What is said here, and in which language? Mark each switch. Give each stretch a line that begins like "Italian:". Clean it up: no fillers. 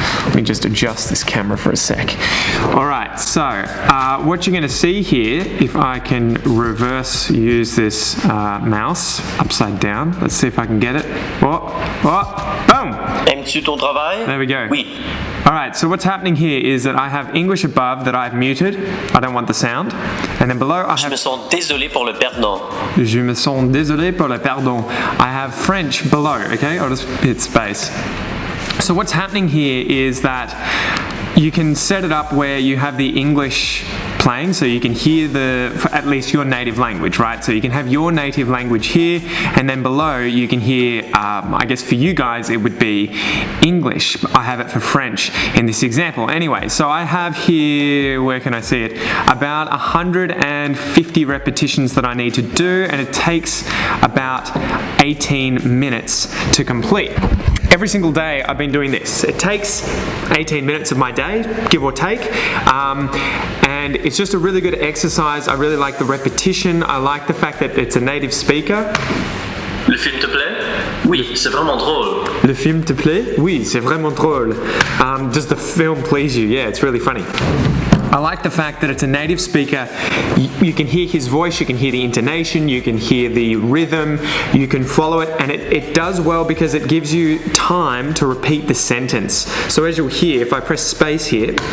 English: Let me just adjust this camera for a sec. Alright, so what you're going to see here, if I can use this mouse upside down. Let's see if I can get it. Boom!
French: Aimes-tu ton travail?
English: There we go.
French: Oui.
English: Alright, so what's happening here is that I have English above that I've muted. I don't want the sound. And then below I have...
French: Je me sens désolé pour le perdant. Je me sens désolé pour le pardon.
English: I have French below, okay? I'll just hit space. So what's happening here is that you can set it up where you have the English playing, so you can hear at least your native language, right? So you can have your native language here, and then below you can hear, I guess for you guys it would be English. I have it for French in this example. Anyway, so I have here, where can I see it? About 150 repetitions that I need to do, and it takes about 18 minutes to complete. Every single day I've been doing this. It takes 18 minutes of my day, give or take, and it's just a really good exercise. I really like the repetition. I like the fact that it's a native speaker.
French: Le film te plaît? Oui, c'est vraiment drôle. Le film te plaît? Oui, c'est vraiment drôle.
English: Does the film please you? Yeah, it's really funny. I like the fact that it's a native speaker. You can hear his voice, you can hear the intonation, you can hear the rhythm, you can follow it, and it does well because it gives you time to repeat the sentence. So as you'll hear, if I press space here...